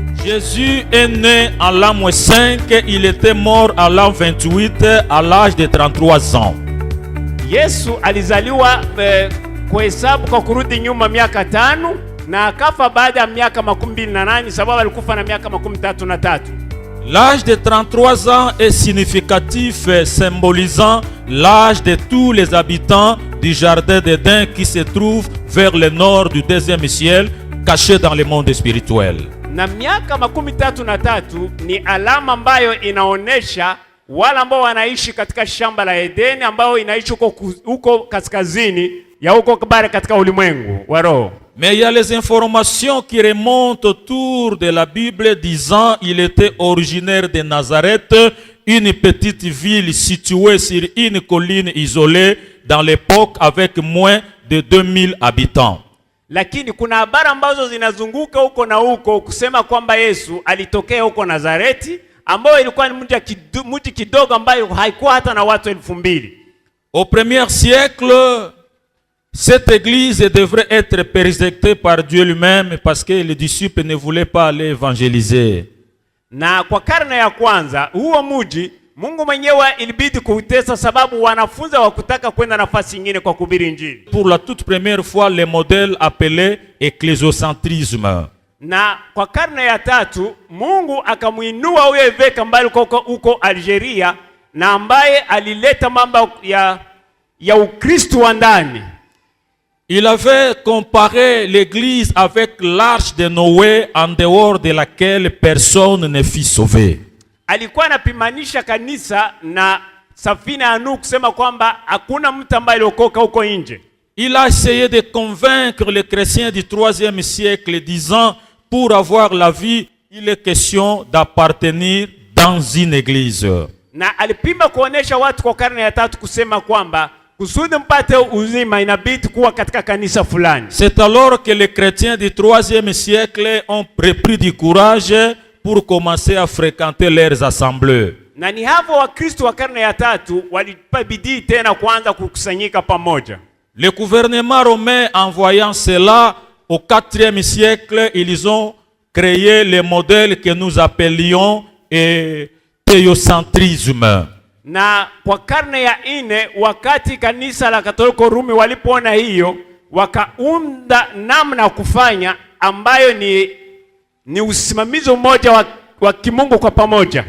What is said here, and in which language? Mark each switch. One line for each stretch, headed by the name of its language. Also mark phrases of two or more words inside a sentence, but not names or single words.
French: Jésus est né en l'an 5, il était mort à l'an 28 à l'âge de 33 ans.
Swahili: Yesu alizaliwa kuhesabu kwa kurudi nyuma miaka 5 na akafa baada ya miaka 28 sababu alikufa na miaka 33.
French: L'âge de 33 ans est significatif, symbolisant l'âge de tous les habitants du jardin d'Éden qui se trouve vers le nord du deuxième ciel, caché dans le monde spirituel.
Swahili: Na miaka 33 ni alama ambayo inaonesha wale ambao wanaishi katika shamba la Edeni ambao inaishi huko kaskazini ya huko kabare katika ulimwengu wa roho.
French: Mais il y a les informations qui remontent autour de la Bible disant qu'il était originaire de Nazareth, une petite ville située sur une colline isolée dans l'époque avec moins de 2000 habitants.
Swahili: Lakini kuna habari ambazo zinazunguka huko na huko kusema kwamba Yesu alitokea huko Nazareti ambayo ilikuwa ni mji kidogo ambayo haikuwa hata na watu 2000.
French: Au premier siècle, cette église devrait être persécutée par Dieu lui-même parce que les disciples ne voulaient pas aller évangéliser.
Swahili: Na kwa karne ya kwanza huo mji Mungu mwenyewe ilibidi kuutesa sababu wanafunzi hawakutaka kwenda nafasi nyingine kwa kuhubiri Injili.
French: Pour la toute première fois, le modèle appelé ecclésiocentrisme.
Swahili: Na kwa karne ya 3 Mungu akamuinua huyo eveka ambaye huko Algeria na ambaye alileta mambo ya Ukristo wa ndani.
French: Il avait comparé l'église avec l'arche de Noé en dehors de laquelle personne ne fut sauvé.
Swahili: Alikuwa anapimanisha kanisa na safina ya Nuhu kusema kwamba hakuna mtu ambaye aliokoka huko nje.
French: Il a essayé de convaincre les chrétiens du 3e siècle disant pour avoir la vie, il est question d'appartenir dans une église.
Swahili: Na alipima kuonesha watu kwa karne ya 3 kusema kwamba kusudi mpate uzima inabidi kuwa katika kanisa fulani.
French: C'est alors que les chrétiens du 3e siècle ont repris du courage pour commencer à fréquenter leurs assemblées.
Swahili: Na ni hapo Wakristo wa karne ya 3 walipa bidii tena kuanza kukusanyika pamoja.
French: Le gouvernement romain, en voyant cela, au 4e siècle, ils ont créé le modèle que nous appelions théocentrisme.
Swahili: Na kwa karne ya 4 wakati kanisa la Katoliki Rumi walipoona hiyo, wakaunda namna kufanya ambayo ni usimamizi mmoja wa kimungu kwa pamoja.